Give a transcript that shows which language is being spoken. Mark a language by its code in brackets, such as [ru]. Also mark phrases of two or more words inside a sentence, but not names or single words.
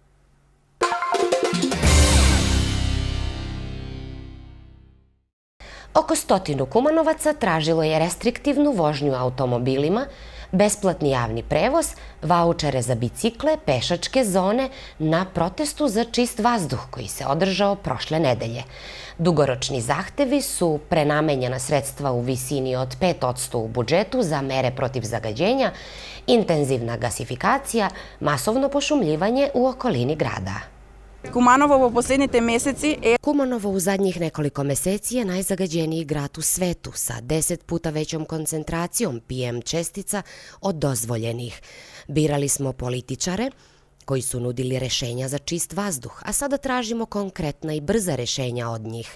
[sr] Oko 100 Kumanovaca tražilo je restriktivnu vožnju automobilima, besplatni javni prevoz, vaučere za bicikle, pešačke zone na protestu za čist vazduh koji se održao prošle nedelje. Dugoročni zahtevi su prenamenjena sredstva u visini od 5% u budžetu za mere protiv zagađenja, intenzivna gasifikacija, masovno pošumljivanje u okolini grada. [mk] Kumanovo во последните месеци е... [sr] Kumanovo u zadnjih nekoliko meseci je najzagađeniji grad u svetu sa 10 puta većom koncentracijom PM čestica od dozvoljenih. Birali smo političare koji su nudili rešenja za čist vazduh, a sada tražimo konkretna i brza rešenja od njih.